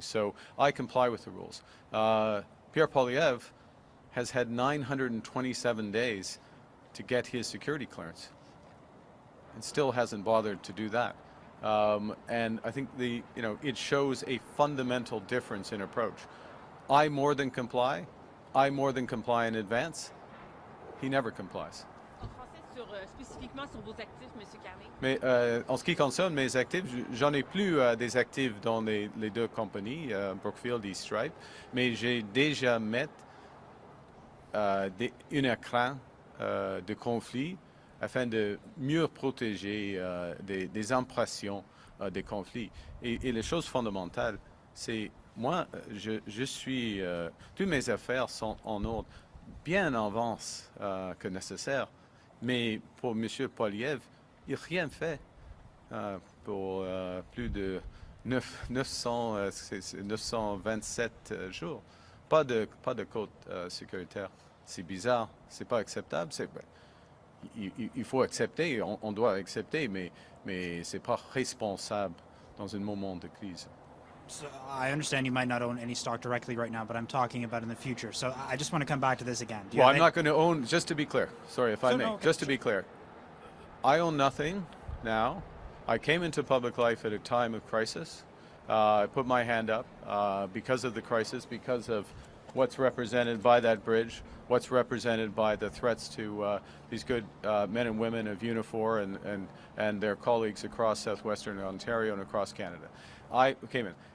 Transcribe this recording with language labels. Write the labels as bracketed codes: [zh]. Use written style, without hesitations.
[en] So I comply with the rules. Pierre Poilievre has had 927 days to get his security clearance and still hasn't bothered to do that. And I think it shows a fundamental difference in approach. I more than comply. I more than comply in advance. He never complies. [fr] Spécifiquement sur vos actifs, M. Carney. Mais en ce qui concerne mes actifs, j'en ai plus des actifs dans les 2 compagnies, Brookfield et Stripe, mais j'ai déjà mis un écran de conflit afin de mieux protéger des impressions des conflits. Et les choses fondamentales, c'est moi, je suis, toutes mes affaires sont en ordre bien en avance que nécessaire. Mais pour M. Poilievre, il n'a rien fait pour plus de 927 jours. Pas de code sécuritaire. C'est bizarre, c'est pas acceptable. Il faut accepter, on doit accepter, mais c'est pas responsable dans un moment de crise. [en] So I understand you might not own any stock directly right now, but I'm talking about in the future. So I just want to come back to this again. Well, I'm not going to own, just to be clear, sorry if I may, just to be clear, I own nothing now. I came into public life at a time of crisis. I put my hand up because of the crisis, because of what's represented by that bridge, what's represented by the threats to these good men and women of Unifor and their colleagues across southwestern Ontario and across Canada. I came in.